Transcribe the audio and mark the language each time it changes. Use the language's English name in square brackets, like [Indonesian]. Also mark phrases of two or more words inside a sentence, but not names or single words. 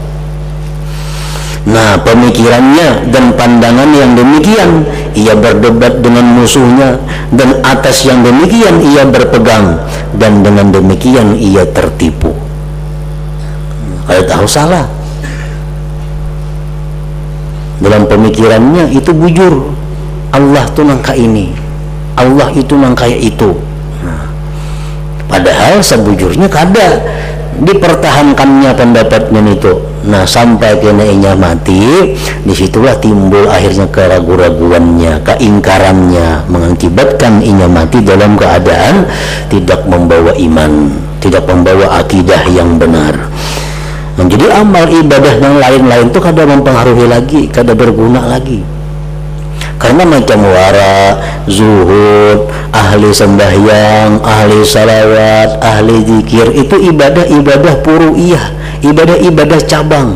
[Indonesian] Nah, pemikirannya dan pandangan yang demikian ia berdebat dengan musuhnya, dan atas yang demikian ia berpegang, dan dengan demikian ia tertipu. [Banjar] Kalau tahu salah dalam pemikirannya itu bujur, Allah tuh nangka ini, Allah itu nangka itu. Nah, padahal sebujurnya kada dipertahankannya pendapatnya itu. Nah, sampai kena inya mati, disitulah timbul akhirnya keraguan-raguannya, keingkarannya, mengakibatkan inya mati dalam keadaan tidak membawa iman, tidak membawa akidah yang benar. Nah, jadi amal ibadah yang lain-lain itu kada mempengaruhi lagi, kada berguna lagi. [Indonesian] Karena macam wara, zuhud, ahli sembahyang, ahli salawat, ahli zikir itu ibadah-ibadah puru'iyah, ibadah-ibadah cabang.